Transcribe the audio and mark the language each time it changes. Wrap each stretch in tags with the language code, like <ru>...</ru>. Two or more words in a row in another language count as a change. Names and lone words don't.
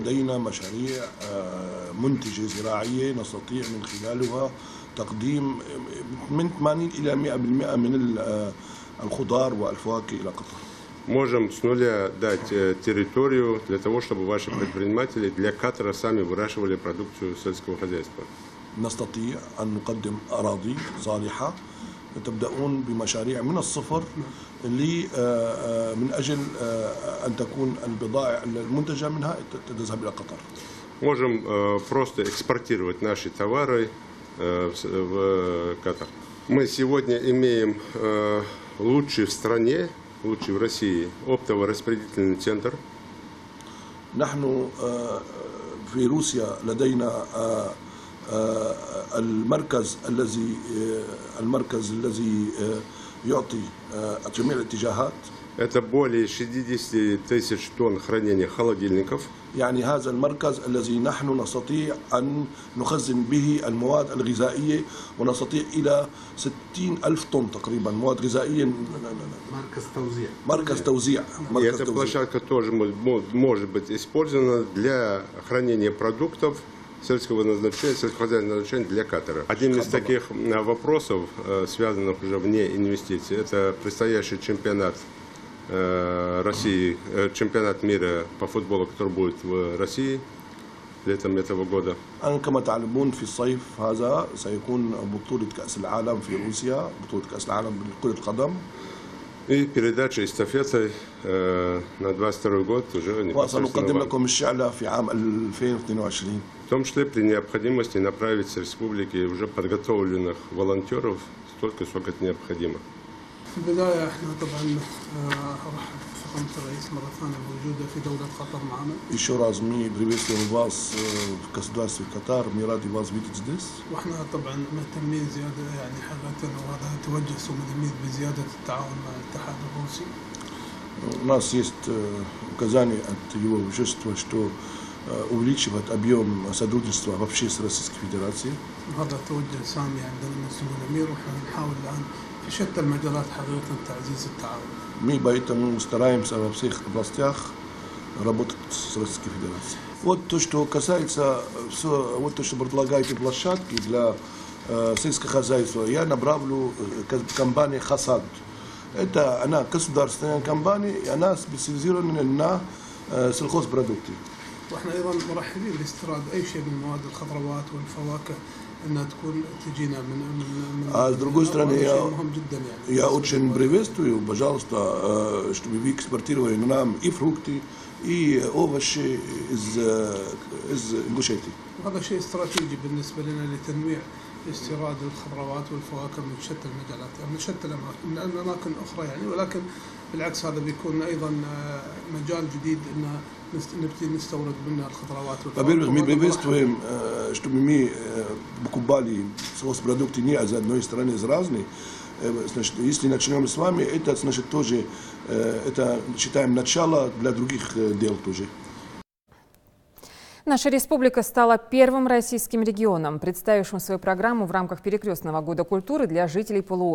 <ru>Можем с нуля дать территорию для того, чтобы ваши предприниматели для Катара сами выращивали продукцию сельского хозяйства.</ru> <ar>نستطيع أن نقدم أراضي صالحة. تبدأون بمشاريع من الصفر من أجل أن تكون البضائع المنتجة منها تذهب إلى قطر.</ar> <ru>Можем просто экспортировать наши товары в Катар. Мы сегодня имеем лучший в стране, лучший в России оптово-распределительный центр.</ru> <ar>نحن في روسيا لدينا المركز الذي يعطي جميع الاتجاهات.</ar> <ru>Это более 60 тысяч тонн хранения холодильников.</ru> <ar>يعني هذا المركز الذي نحن نستطيع أن نخزن به المواد الغذائية ونستطيع إلى 60,000 طن تقريبا مواد غذائية. مركز توزيع.</ar> <ru>И эта площадка тоже может быть использована для хранения продуктов сельскохозяйственного назначения для Катара. Один из таких вопросов, связанных уже вне инвестиций, это предстоящий чемпионат России, чемпионат мира по футболу, который будет в России летом этого года.</ru> <ar>كما تعلمون في الصيف هذا سيكون بطولة كأس العالم في روسيا، بطولة كأس العالم لكرة القدم.</ar> <ru>И передача эстафеты на 22 год уже</ru> <ar>وسنقدم لكم الشعلة في عام 2022.</ar> <ru>В том числе при необходимости направить с республики уже подготовленных волонтеров столько, сколько это необходимо.</ru> <ar>في البداية احنا طبعا ارحب بفخامة الرئيس مرة ثانية بوجوده في دولة قطر معنا.</ar> <ru>Еще раз мы приветствуем вас в государстве Катар, мы рады вас видеть здесь.</ru> <ar>واحنا طبعا مهتمين زيادة يعني حقيقة وهذا توجه سومدميد بزيادة التعاون مع الاتحاد الروسي.</ar> <ru>У нас есть указание от его величества, что увеличивает объем сотрудничества вообще с Российской Федерацией.</ru> <ar>هذا توجه سامي عندنا من سمو الأمير ونحن نحاول الآن في شتى المجالات حقيقة تعزيز التعاون.</ar> <ru>Мы поэтому стараемся во всех областях работать с Российской Федерацией. Вот то, что касается вот то, что предлагаете площадки для сельского хозяйства, я направлю компании Хасад. Это она государственная компания, и она специализирована на сельхозпродукты.</ru> <ar>واحنا ايضا مرحبين باستيراد اي شيء من مواد الخضروات والفواكه انها تكون تجينا من</ar> <ru>А с другой стороны,</ru> <ar>مهم جدا يعني.</ar> <ru>я очень приветствую, пожалуйста, чтобы вы экспортировали нам и фрукты, и овощи из Ингушетии.</ru> <ar>وهذا شيء استراتيجي بالنسبه لنا لتنويع استيراد الخضروات والفواكه من شتى المجالات من شتى من اماكن اخرى يعني، ولكن بالعكس هذا بيكون ايضا مجال جديد ان نبتدي نستورد منها الخضروات والفواكه.</ar> <ru>Мы приветствуем, чтобы мы покупали сельхозпродукты не из одной страны, из разных. Значит, если начнем с вами, это значит тоже, это считаем начало для других дел тоже. Наша республика стала первым российским регионом, представившим свою программу в рамках перекрестного года культуры для жителей полуострова.</ru>